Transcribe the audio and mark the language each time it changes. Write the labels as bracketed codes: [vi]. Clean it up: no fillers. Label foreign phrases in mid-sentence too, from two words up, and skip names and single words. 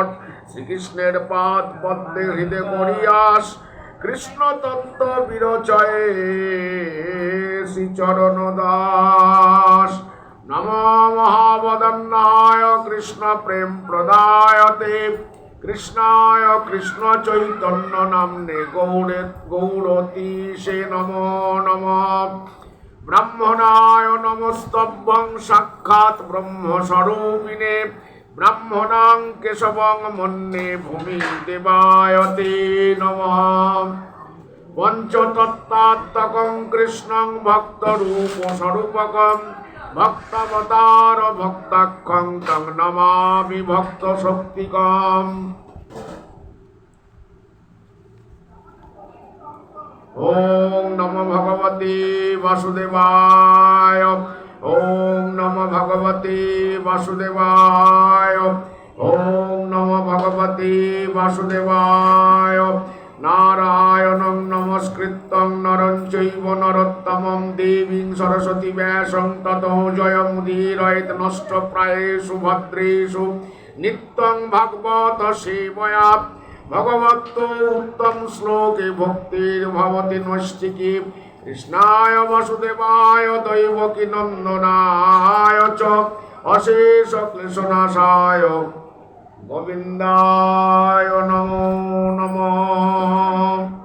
[bn] শ্রীকৃষ্ণের পাদ পদ্মে হৃদয় করিয়াস, কৃষ্ণ তত্ত্ব বিরচয়ে শ্রীচরণ দাস। [sa] নম মহাবদন্নায় কৃষ্ণ প্রেম প্রদায়তে, কৃষ্ণায় কৃষ্ণ চৈতন্য নাম্নে গৌরতীশে নমো নমঃ। ব্রাহ্মণায় নমস্তভ্যং সাক্ষাৎ ব্রহ্মস্বরূপিণে, ব্রাহ্মণাং কেশবং মন্যে ভূমি দেবায়তে নমঃ। পঞ্চতত্ত্বাত্মকং কৃষ্ণং ভক্তরূপ স্বরূপকং, ভক্তাবতার ভক্তাক্ষং তং নমামি ভক্ত শক্তিকম। ওম নমো ভগবতে বাসুদেবায়, ওম নমো ভগবতে বাসুদেবায়, ওম নমো ভগবতে বাসুদেবায়। নারায়ণং নমস্কৃত্যং নরং চৈব নরোত্তমং, দেবীং সরস্বতী ব্যাসং ততো জয়মুদীরয়েৎ নষ্টপ্রায়েষু ভদ্রেষু নিত্যং ভাগবত সেবয়া। ভগবত উত্তম শ্লোকে ভক্তির্ভবতি নৈষ্ঠিকী, কৃষ্ণায় বাসুদেবায় দৈবকী নন্দনায় চ অশেষ ক্লেশনাশায় গোবিন্দায় নমো নমঃ।